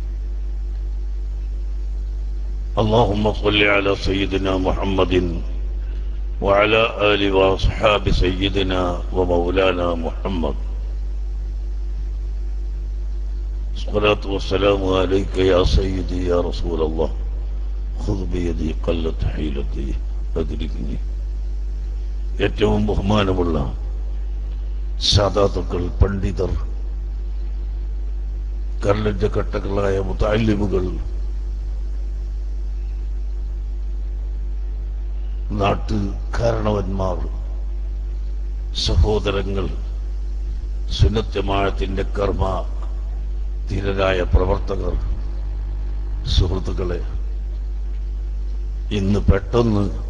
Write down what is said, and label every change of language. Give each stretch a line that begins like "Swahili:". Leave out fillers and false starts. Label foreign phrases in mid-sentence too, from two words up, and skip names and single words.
Arabic: اللهم صل على سيدنا محمد وعلى آل وأصحاب سيدنا ومولانا محمد. الصلاة والسلام عليك يا سيدي يا رسول الله. خذ بيدي قلت حيلتي أدركني.
Malayalam: ഏറ്റവും ബഹുമാനമുള്ള സാദാത്തുക്കൾ, പണ്ഡിതർ, കർലജ്ജ കട്ടകളായ മുതഅല്ലിമുകൾ, നാട്ടുകാരണവന്മാർ, സഹോദരങ്ങൾ, സുന്നത്ത് ജമാഅത്തിന്റെ കർമ്മ ധീരരായ പ്രവർത്തകർ, സുഹൃത്തുക്കളെ, ഇന്ന് പെട്ടെന്ന്